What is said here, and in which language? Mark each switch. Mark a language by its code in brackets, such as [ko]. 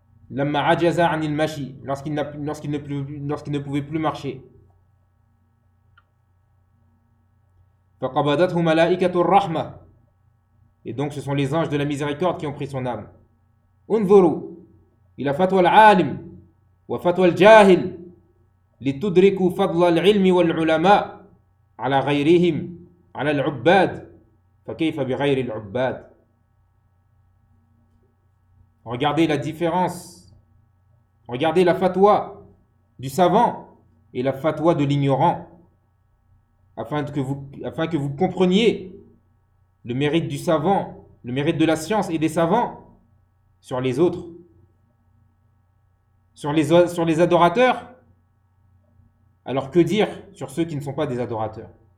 [ar] لما عجز عن المشي, [fr] lorsqu'il ne pouvait plus marcher. [ar] فقبضته ملائكة الرحمة. [fr] Et donc ce sont les anges de la miséricorde qui ont pris son âme. [ar] انظروا إلى فتوى العالم وفتوى الجاهل لتدركوا فضل العلم والعلماء على غيرهم على العباد فكيف بغير العباد. [fr] Regardez la différence. Regardez la fatwa du savant et la fatwa de l'ignorant, afin que vous compreniez le mérite du savant, le mérite de la science et des savants sur les autres, sur les adorateurs. Alors que dire sur ceux qui ne sont pas des adorateurs?